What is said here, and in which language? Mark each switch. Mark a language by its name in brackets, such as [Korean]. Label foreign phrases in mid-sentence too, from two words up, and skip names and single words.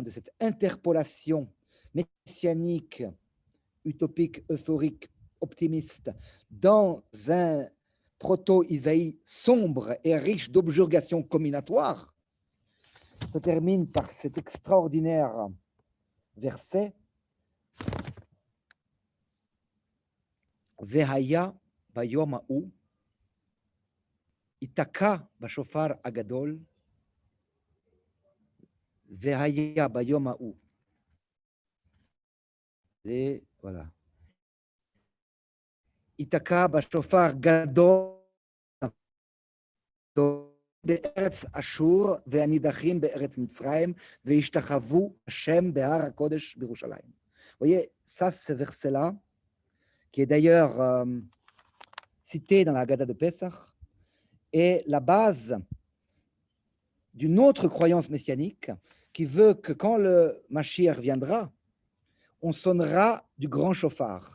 [French] de cette interpolation messianique, utopique, euphorique, optimiste, dans un proto-Isaïe sombre et riche d'objurgations combinatoires, se termine par cet extraordinaire verset [Hebrew] והיה ביום ההוא יתקע בשופר הגדול והיה ביום ההוא. [French] Et voilà. [Hebrew] יתקע בשופר גדול בארץ אשור והנידחים בארץ מצרים והשתחוו השם בהר הקודש בירושלים. [French] Vous voyez, ça, ce verset-là, qui est d'ailleurs cité dans la Haggadah de Pessah, est la base d'une autre croyance messianique qui veut que quand le Mashiach viendra, on sonnera du grand chauffard.